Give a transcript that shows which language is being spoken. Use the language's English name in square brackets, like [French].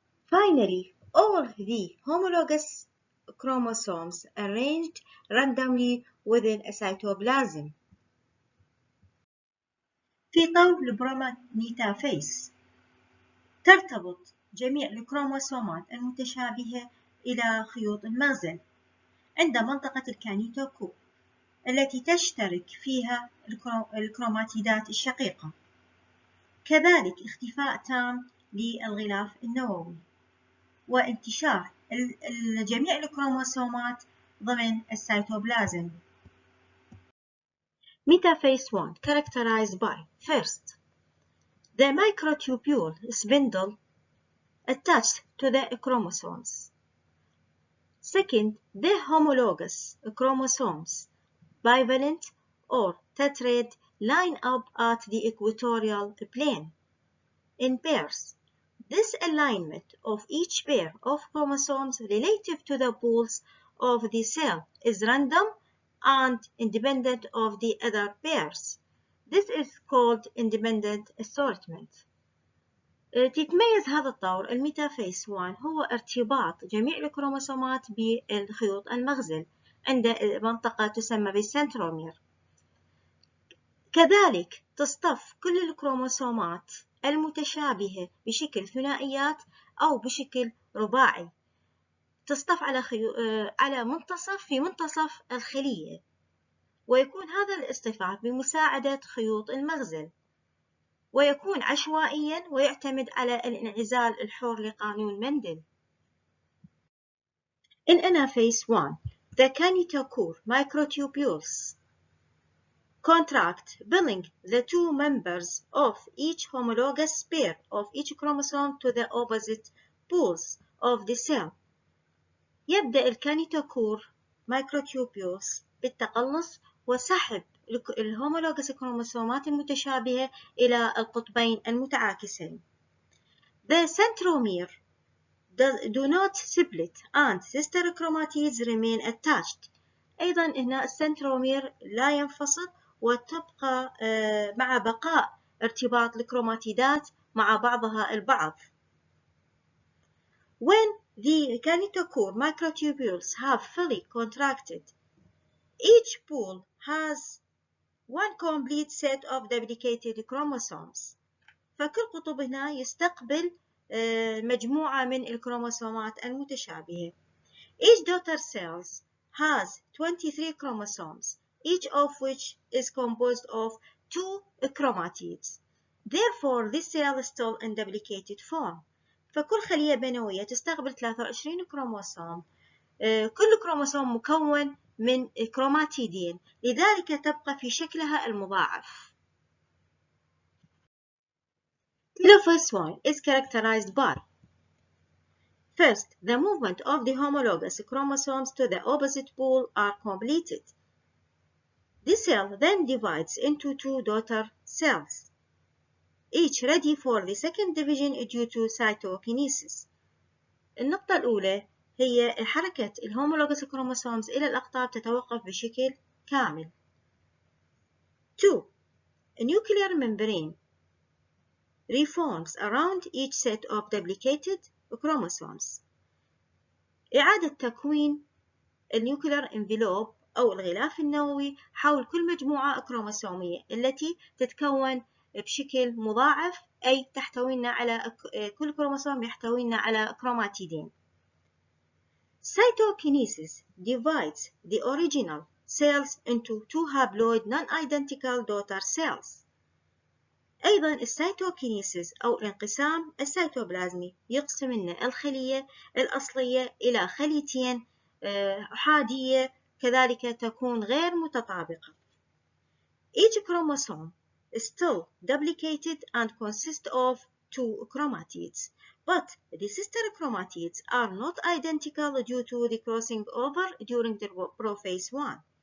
[English] Finally, all the homologous chromosomes arranged randomly within a cytoplasm. [Arabic] في طور البروميتافيز ترتبط جميع الكروموسومات المتشابهة إلى خيوط المغزل عند منطقة الكانيتوكور التي تشترك فيها الكروماتيدات الشقيقة. كذلك اختفاء تام للغلاف النووي وانتشار جميع الكروموسومات ضمن السيتوبلازم. [English] Metaphase 1 characterized by: first, the microtubule spindle attached to the chromosomes. Second, the homologous chromosomes, bivalent or tetrad, line up at the equatorial plane in pairs. This alignment of each pair of chromosomes relative to the poles of the cell is random and independent of the other pairs. This is called independent assortment. [Arabic] تتميز هذا الطور الميتافيس 1 هو ارتباط جميع الكروموسومات بالخيوط المغزل عند منطقة تسمى بالسنترومير. كذلك تصطف كل الكروموسومات المتشابهة بشكل ثنائيات أو بشكل رباعي، تصطف على منتصف الخلية، ويكون هذا الاصطفاف بمساعدة خيوط المغزل، ويكون عشوائيا ويعتمد على الانعزال الحر لقانون مندل. [English] In ANAPHASE 1, the kinetochore microtubules contract, pulling the two members of each homologous pair of each chromosome to the opposite poles of the cell. [Arabic] يبدأ الكانيتوكور microtubules بالتقلص وسحب الهومولوجس كروموسومات المتشابهة إلى القطبين المتعاكسين. [English] The centromere do not split and sister chromatids remain attached. [Arabic] أيضا هنا السنترومير لا ينفصل وتبقى مع بقاء ارتباط الكروماتيدات مع بعضها البعض. [English] When the kinetochore microtubules have fully contracted, each pole has one complete set of duplicated chromosomes. [Arabic] فكل قطب هنا يستقبل مجموعة من الكروموسومات المتشابهة. [English] Each daughter cell has 23 chromosomes, each of which is composed of 2 chromatids. Therefore, this cell is still in duplicated form. [Arabic] فكل خلية بنوية تستقبل 23 كروموسوم. كل كروموسوم مكون من كروماتيدين، لذلك تبقى في شكلها المضاعف. [English] Telophase 1 is characterized by: first, the movement of the homologous chromosomes to the opposite pole are completed. The cell then divides into two daughter cells, each ready for the second division due to cytokinesis. [Arabic] النقطة الأولى هي حركة الهومولوجous chromosomes إلى الأقطاب تتوقف بشكل كامل. 2. [English] A nuclear membrane reforms around each set of duplicated chromosomes. [Arabic] إعادة تكوين النيوكلير انفلوب أو الغلاف النووي حول كل مجموعة كروموسومية التي تتكون بشكل مضاعف، أي تحتوينا على كل كروموسوم يحتوينا على كروماتيدين. [English] Cytokinesis divides the original cells into two haploid non-identical daughter cells. [Arabic] أيضا السيتوكينيسيس أو الانقسام السيتوبلازمي يقسم لنا الخلية الأصلية إلى خليتين أحادية كذلك تكون غير متطابقة. [English] Each chromosome is still duplicated and consists of two chromatids, but the sister chromatids are not identical due to the crossing over during the prophase 1.